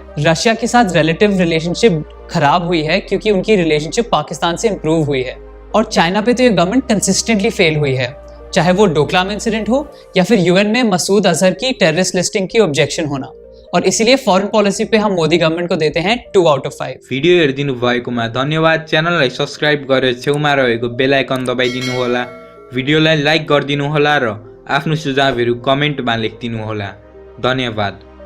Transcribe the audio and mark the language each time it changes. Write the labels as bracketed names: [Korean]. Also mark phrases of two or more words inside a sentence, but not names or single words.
[Hindi] रशिया के साथ [English] relative relationship [Hindi] खराब हुई है क्योंकि उनकी रिलेशनशिप पाकिस्तान से इंप्रूव हुई है, और चाइना पे तो ये [English] government consistently fail [Hindi] हुई है, चाहे वो डोकलाम इंसिडेंट हो या फिर यूएन में मसूद अजहर की [English] terrorist listing [Hindi] की ऑब्जेक्शन होना। और इसीलिए [English] foreign policy [Hindi] पे हम मोदी गवर्नमेंट को देते हैं 2 [English] out of [Hindi] 5। [Nepali] भिडियो हेरिदिनु भएकोमा धन्यवाद। च्यानललाई सब्स्क्राइब गरेर छेउमा रहेको [English] bell icon [Nepali] दबाइदिनु होला। भिडियोलाई लाइक गरिदिनु होला र आफ्नो सुझावहरू कमेन्टमा लेखिदिनु होला। धन्यवाद।